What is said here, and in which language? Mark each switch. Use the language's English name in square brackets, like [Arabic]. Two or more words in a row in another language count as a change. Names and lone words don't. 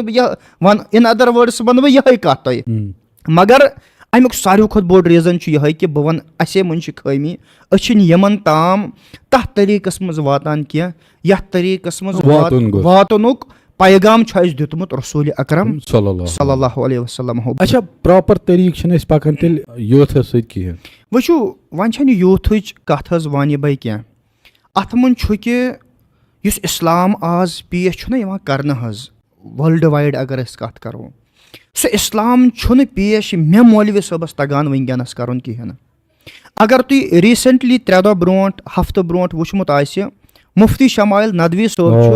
[Kashmiri] وَنہٕ بہٕ یِہٕے کَتھ تۄہہِ مگر اَمیُک ساروی کھۄتہٕ بوٚڑ ریٖزَن چھُ یِہٕے کہِ بہٕ وَنہٕ اَسے منٛز چھِ خٲمی أسۍ چھِنہٕ یِمَن تام تَتھ طریٖقَس منٛز واتان کینٛہہ یَتھ طریٖقَس منٛز واتنُک پیغام چھُ اَسہِ دیُتمُت رسوٗلِ اکرم [Arabic] صلی اللہ علیہ وسلم [Kashmiri] اچھا پراپر طریٖقہٕ چھِنہٕ أسۍ پَکان تیٚلہِ یوٗتھَس سۭتۍ کِہیٖنۍ وٕچھِو وۄنۍ چھَنہٕ یوٗتھٕچ کَتھ حظ وانہِ بَے کینٛہہ اَتھ منٛز چھُ کہِ یُس اِسلام آز پیش چھُنہ یِوان کَرنہٕ حظ [English] world wide [Kashmiri] اگر أسۍ کَتھ کَرو سُہ اِسلام چھُنہٕ پیش مےٚ مولوی صٲبَس تگان وٕنکٮ۪نَس کَرُن کِہیٖنۍ نہٕ اگر تُہۍ ریٖسٮ۪نٛٹلی 3 دۄہ برونٛٹھ ہفتہٕ برونٛٹھ وٕچھمُت آسہِ مُفتی شمایل ندوی صٲب